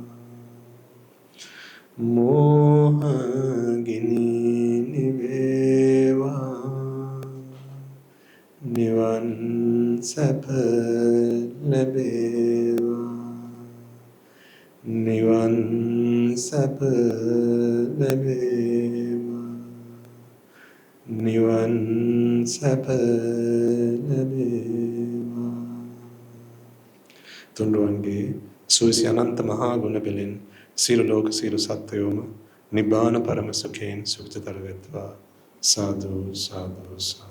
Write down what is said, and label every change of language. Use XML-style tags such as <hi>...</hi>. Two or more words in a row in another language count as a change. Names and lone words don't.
<si>මෝහ ගිනි නිවේවා, නිවන් සැප ලැබේවා, නිවන් සැප ලැබේවා, නිවන් සැප ලැබේවා. තුන්රුවන්ගේ සුවිසි අනන්ත මහා ගුණ බෙලින් සියලු ලෝක සියලු සත්වයෝම නිබ්බාන පරම සුඛයෙන් සුඛිතතර වෙත්වා. සාදු සාදු සාදු.</si>